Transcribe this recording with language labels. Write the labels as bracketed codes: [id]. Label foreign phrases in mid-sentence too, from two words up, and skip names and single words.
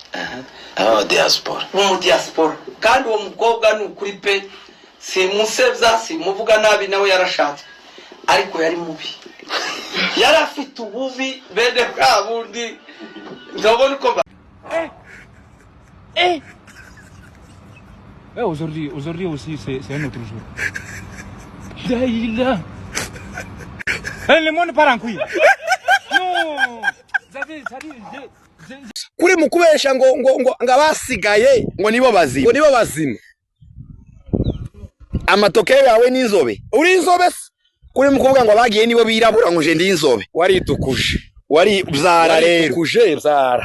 [rw] mu diaspora kandi uwo mukobwa ni ukuri pe simusebya simuvuga nabi nawe yarashatse ariko yari mubi yari afite ububi bene bwa bundi ndabona uko [fr] Aujourd'hui aussi, c'est un autre jour. Là. Le monde part en couille. Non. [rw] Kuri mukubesha ngo abasigaye ngo nibo bazima. Amatoke yawe n'inzobe. Uri inzobe se? Kuri mukuvuga ngo bagiye nibo birabura ngo je ndi inzobe. Waritukuje. Wari byara rero. Tukuje byara.